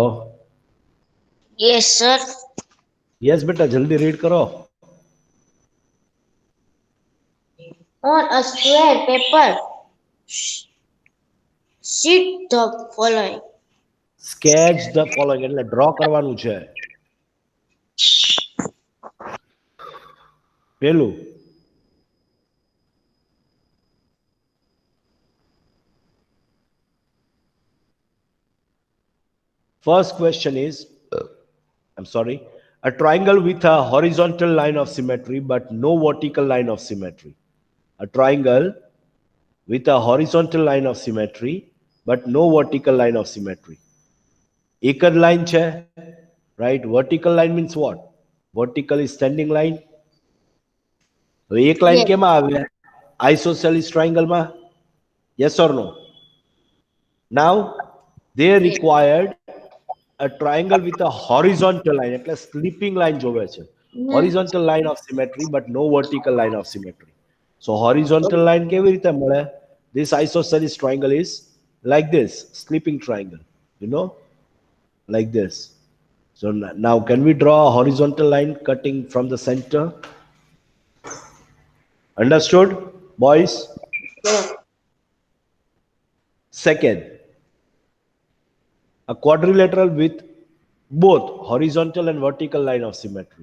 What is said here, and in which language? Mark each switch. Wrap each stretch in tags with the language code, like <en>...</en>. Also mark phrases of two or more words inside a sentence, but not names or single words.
<en>Yes, sir.</en> <hi>Yes, बेटा, जल्दी read करो.</hi> <en>On a square paper, sheet the following. Sketch the following.</en> <gu>એટલે draw કરવાનું છે. પેલું.</gu> <en>First question is, I'm sorry, a triangle with a horizontal line of symmetry but no vertical line of symmetry. A triangle with a horizontal line of symmetry but no vertical line of symmetry.</en> <gu>એક જ line છે,</gu> <en>right? Vertical line means what? Vertical is standing line.</en> <gu>તો એક line</gu> <en>Yes.</en> <gu>કેમાં આવે?</gu> <en>Isosceles triangle માં? Yes or no? Now, they Yes. required a triangle with a horizontal line, એટલે sleeping line</en> <gu>જોવે છે.</gu> <en>Horizontal line of symmetry but no vertical line of symmetry. So horizontal line</en> <gu>કેવી રીતે મળે?</gu> <en>this isosceles triangle is like this, sleeping triangle, you know, like this. So now can we draw a horizontal line cutting from the center? Understood, boys? Yes. Second, a quadrilateral with both horizontal and vertical line of symmetry.</en>